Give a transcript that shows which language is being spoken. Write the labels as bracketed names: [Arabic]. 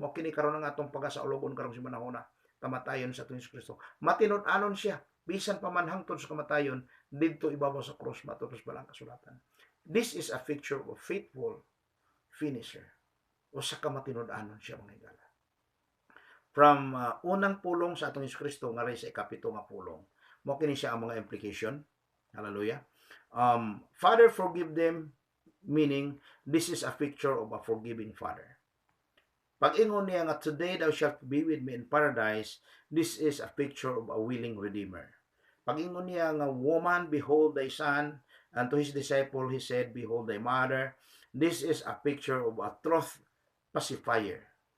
[Cebuano] Mo kini karon ang atong pagasaulugon karong si manahona, kamatayon sa atong Kristo. Matinud-anon siya bisan pa man hangtod sa kamatayon didto ibabaw sa cross, matod pas bala ang kasulatan. [English] This is a picture of faithful finisher. [Cebuano] O sa kamatinud-anon siya mga higala. From unang pulong sa atong Kristo nga sa ikapito nga pulong, mo kini siya ang mga implication. Hallelujah. [English] Father, forgive them, meaning this is a picture of a forgiving Father. [Cebuano] Pag-ingon niya nga, [English] today thou shalt be with me in paradise, this is a picture of a willing Redeemer. [Cebuano] Pag-ingon niya nga, [English] woman, behold thy son, and to his disciple he said, behold thy mother, this is a picture of a truth pacifier.